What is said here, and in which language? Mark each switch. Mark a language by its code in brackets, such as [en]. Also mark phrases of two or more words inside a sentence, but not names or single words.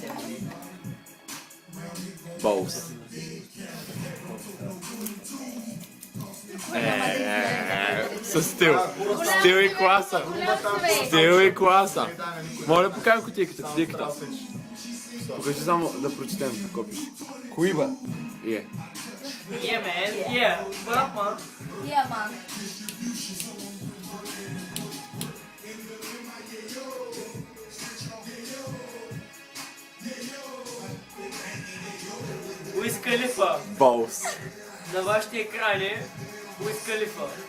[bg] Балс. Със стил. Стил и класа. Стил и класа. Моля, покажи кутийката. Покажи само да прочетем какво пише. Коиба. Е. [en] Yeah, man, yeah! What up, man? Yeah, man. [bg] Уиз Калифа. Балс. На вашите екрани Уиз Калифа.